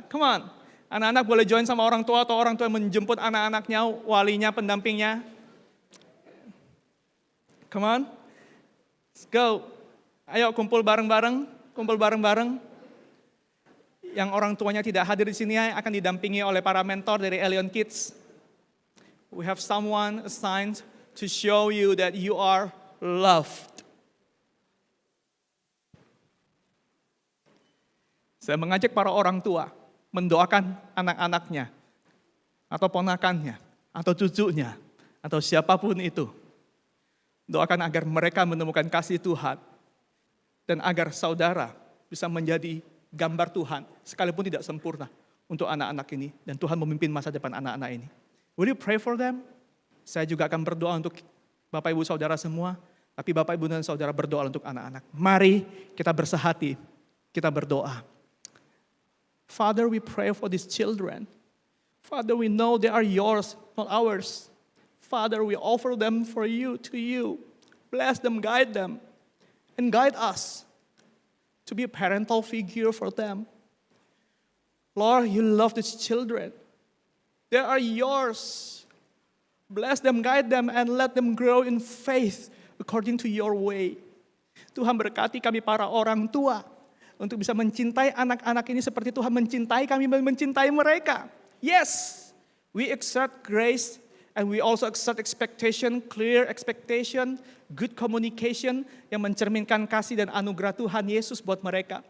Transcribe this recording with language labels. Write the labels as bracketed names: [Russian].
[English] Come on. [Indonesian] Anak-anak boleh join sama orang tua atau orang tua yang menjemput anak-anaknya, walinya, pendampingnya. [English] Come on. Let's go. [Indonesian] Ayo kumpul bareng-bareng, kumpul bareng-bareng. Yang orang tuanya tidak hadir di sini akan didampingi oleh para mentor dari Elion Kids. [English] We have someone assigned to show you that you are loved. [Indonesian] Saya mengajak para orang tua mendoakan anak-anaknya, atau ponakannya, atau cucunya, atau siapapun itu. Doakan agar mereka menemukan kasih Tuhan, dan agar saudara bisa menjadi gambar Tuhan, sekalipun tidak sempurna untuk anak-anak ini, dan Tuhan memimpin masa depan anak-anak ini. [English] Will you pray for them? [Indonesian] Saya juga akan berdoa untuk Bapak Ibu Saudara semua, tapi Bapak Ibu dan Saudara berdoa untuk anak-anak. Mari kita bersehati, kita berdoa. [English] Father, we pray for these children. Father, we know they are yours, not ours. Father, we offer them for you, to you. Bless them, guide them, and guide us to be a parental figure for them. Lord, you love these children. They are yours. Bless them, guide them, and let them grow in faith according to your way. [Indonesian] Tuhan berkati kami para orang tua untuk bisa mencintai anak-anak ini seperti Tuhan mencintai kami dan mencintai mereka. [English] Yes, we accept grace and we also accept expectation, clear expectation, good communication [Indonesian] yang mencerminkan kasih dan anugerah Tuhan Yesus buat mereka.